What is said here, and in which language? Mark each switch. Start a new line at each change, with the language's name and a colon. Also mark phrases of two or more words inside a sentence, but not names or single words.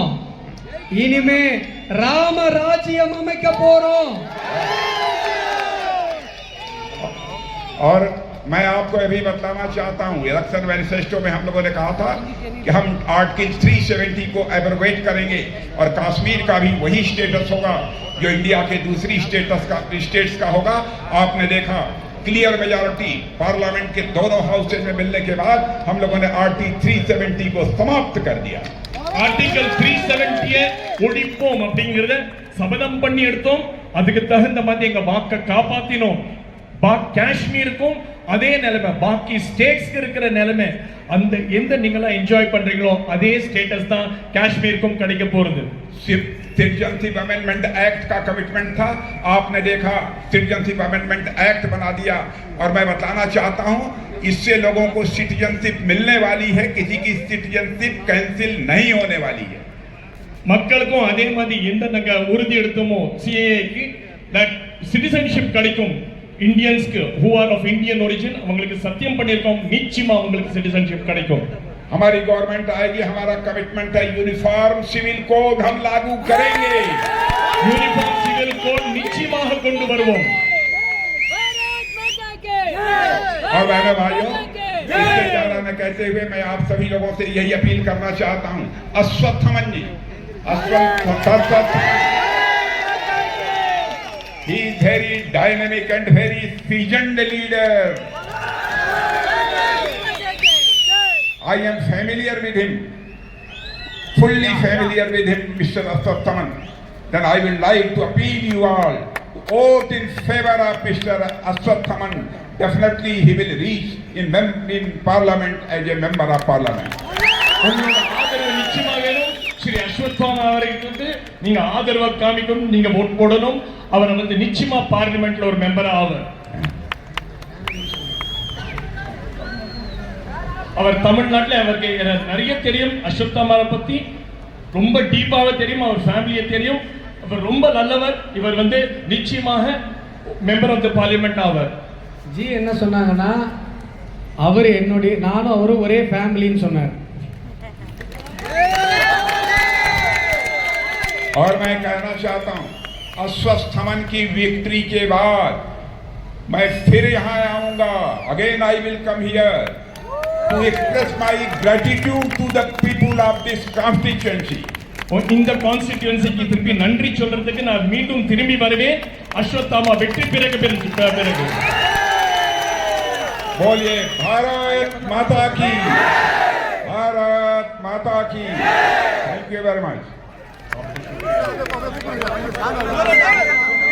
Tamil: இனிமே ராம ராஜ்யம் அமைக்க போறோம்.
Hindi: और मैं आपको यह भी बताना चाहता हूं,
English: election manifesto
Hindi: में हम लोगों ने कहा था कि हम आर्टिकल 370 को एब्रोगेट करेंगे और कश्मीर का भी वही स्टेटस होगा जो इंडिया के दूसरी स्टेट्स का होगा. आपने देखा
English: clear majority parliament
Hindi: के दोनों हाउसेज में मिलने के बाद हम लोगों ने आर्टिकल 370 को समाप्त कर दिया।
Tamil: ஆர்டிகல் 370 ஒழிப்போம் அப்படிங்கறத சபதம் பண்ணி எடுத்தோம். அதுக்கு தகுந்த மாதிரி எங்க வாக்க காப்பாத்தினோம். காஷ்மீருக்கும் அதே நிலைமை, பாக்கி ஸ்டேட்ஸ்க்கு இருக்கிற நிலைமை, அந்த எந்த நீங்களா என்ஜாய் பண்றீங்களோ அதே ஸ்டேட்டஸ் தான் காஷ்மீருக்கும் கிடைக்க போறது.
Hindi: सिटीजनशिप अमेंडमेंट एक्ट का कमिटमेंट था, आपने देखा सिटीजनशिप अमेंडमेंट एक्ट बना दिया और मैं बताना चाहता हूं इससे लोगों को सिटीजनशिप मिलने वाली है, किसी की सिटीजनशिप कैंसिल नहीं होने वाली है।
Tamil: மக்களுக்கும் அதே மாதிரி எந்த நாங்க உறுதி எடுத்தோமோ சிஏஏக்கு சிட்டிசன்ஷிப் கிடைக்கும். இந்தியன்ஸ்க்கு
English: who are of Indian origin
Tamil: அவங்களுக்கு சத்தியம் பண்ணிருக்கோம், நிச்சயமா அவங்களுக்கு சிட்டிசன்ஷிப் கிடைக்கும்.
Hindi: हमारी गवर्नमेंट आएगी, हमारा कमिटमेंट है यूनिफॉर्म सिविल कोड हम लागू करेंगे।
Tamil: यूनिफॉर्म सिविल कोड निश्चितமாக கொண்டு வருவோம்।
Hindi: और बहनों भाइयों, इससे ज्यादा मैं कहते हुए मैं आप सभी लोगों से यही अपील करना चाहता हूं, अश्वत्थामा जी,
English: he is very dynamic and very seasoned leader. I am familiar with him, fully familiar with him, Mr. Ashwatthama. Then I will like to appeal you all to vote in favor of Mr. Ashwatthama. Definitely he will reach in parliament as a member of parliament.
Tamil: உங்களோட ஆதரவு நிச்சயமா வேணும். ஸ்ரீ அஸ்வத்தாமா அவர்களுக்கு நீங்க ஆதரவு காமிக்கணும், நீங்க ஓட் போடணும். அவர் வந்து நிச்சயமா பார்லிமெண்ட்ல ஒரு மெம்பரா ஆவார். அவர் தமிழ்நாட்டில் அவருக்கு நிறைய தெரியும், அஸ்வத்தாமாவை பத்தி ரொம்ப டீப்பாக தெரியும், அவர் ஃபேமிலியை தெரியும், அவர் ரொம்ப நல்லவர். இவர் வந்து நிச்சயமாக
English: member of the parliament
Tamil: ஆவார். ஜி என்ன சொன்னாங்கன்னா அவர் என்னுடைய நானும் அவரும் ஒரே ஃபேமிலின்னு சொன்னார்.
Hindi: और मैं कहना चाहता हूं अश्वत्थामन की विक्ट्री के बाद मैं फिर यहां आऊंगा,
English: again I will come here to express my gratitude to the people of this constituency.
Tamil: இந்த கான்ஸ்டிட்யூன்சிக்கு திருப்பி நன்றி சொல்றதுக்கு நான் மீண்டும் திரும்பி வருவேன். அஸ்வத்தாமா வெற்றி பிறகு
Hindi: बोलिए भारत माता की, भारत माता की।
English: thank you very much.